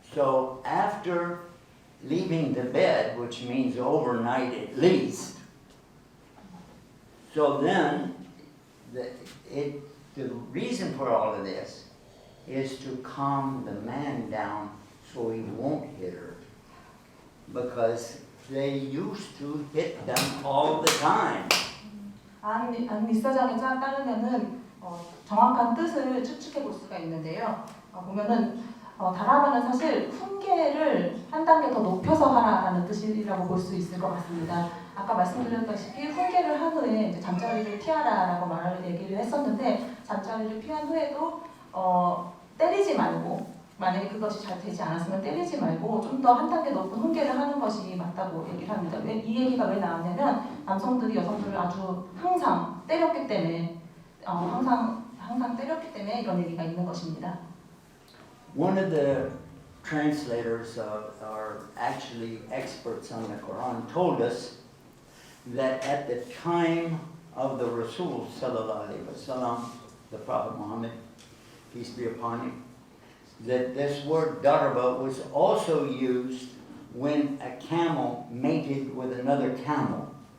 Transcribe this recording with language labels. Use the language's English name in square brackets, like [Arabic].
[English] So after leaving the bed, which means overnight at least, so then the reason for all of this is to calm the man down so he won't hit her. Because they used to hit them all the time. [Korean] 안니사장에 따르면은 정확한 뜻을 추측해 볼 수가 있는데요. 보면은 다라바는 사실 훈계를 한 단계 더 높여서 하라라는 뜻이라고 볼 수 있을 것 같습니다. 아까 말씀드렸다시피 훈계를 한 후에 이제 잠자리를 피하라라고 얘기를 했었는데 잠자리를 피한 후에도 때리지 말고 만약에 그것이 잘 되지 않았으면 때리지 말고 좀 더 한 단계 높은 훈계를 하는 것이 맞다고 얘기를 합니다. 이 얘기가 왜 나왔냐면 남성들이 여성들을 아주 항상 때렸기 때문에 항상 때렸기 때문에 이런 얘기가 있는 것입니다. [English] One of the translators are actually experts on the Quran told us that at the time of the Rasul [Arabic] sallallahu alaihi wasallam, [English] the Prophet Muhammad, peace be upon him, that this word darba was also used when a camel mated with another camel.